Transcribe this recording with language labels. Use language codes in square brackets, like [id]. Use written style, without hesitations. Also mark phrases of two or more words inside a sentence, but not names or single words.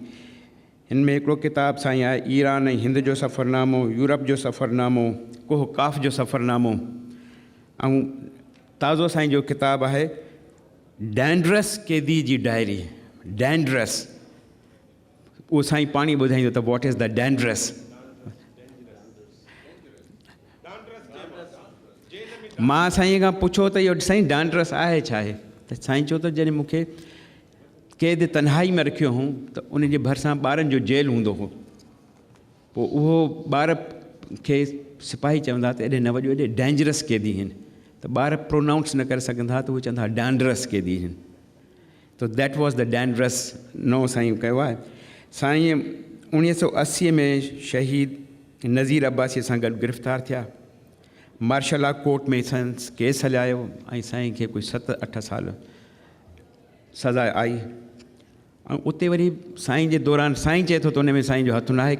[sd] हिन में हिकिड़ो किताबु साईं आहे ईरान ऐं हिंद जो सफ़रनामो, यूरोप जो सफ़रनामो, कोह काफ़ जो सफ़रनामो. ऐं ताज़ो साईं जो किताबु आहे डैंड्रस कैदी जी डायरी. डैंड्रस उहो साईं पाणी ॿुधाईंदो त [en] what is the dandras. [sd] मां साईं खां पुछो त इहो साईं डैंड्रस आहे छा आहे, त साईं चयो त जॾहिं मूंखे क़ैद तन्हाई में रखियो हुओ त उन जे भरिसां ॿारनि जो जेल हूंदो हो. पोइ उहो ॿार खे सिपाही चवंदा त एॾे न वञो, एॾे डेंजरस क़ैदी आहिनि. त ॿार प्रोनाउंस न करे सघंदा त उहे चवंदा डैंड्रस क़ैदी आहिनि. त [en] that was the dandras. [sd] नओं साईं कयो आहे. साईं 1980 में शहीद नज़ीर अब्बासी सां गॾु गिरफ़्तार थिया. [en] martial law court [sd] में संस केस हलायो ऐं साईं खे कोई 7-8 साल सज़ा आई. ऐं उते वरी साईं जे दौरान साईं चए थो त उन में साईं जो हथु न आहे.